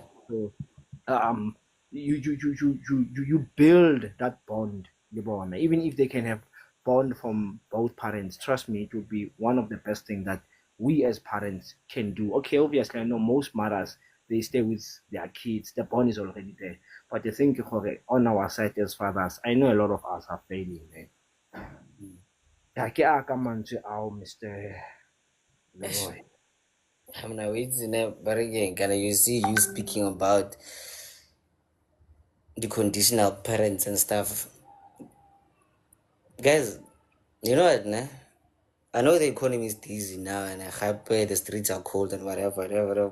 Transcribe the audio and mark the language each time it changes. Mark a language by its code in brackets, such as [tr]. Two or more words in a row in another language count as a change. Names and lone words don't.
[en] so you build that bond, even if they can have bond from both parents. Trust me, it would be one of the best things that we as parents can do. Okay, obviously I know most mothers, they stay with their kids, the bond is already there, but the thing on our side as fathers, I know a lot of us are failing, man. Yeah, [st] ke aka mantswe ao, [en] Mr. Leroy. I'm now waiting, but again, can you see you speaking about the conditional parents and stuff? Guys, you know what, nah? I know the economy is dizzy now and I happy the streets are cold and whatever.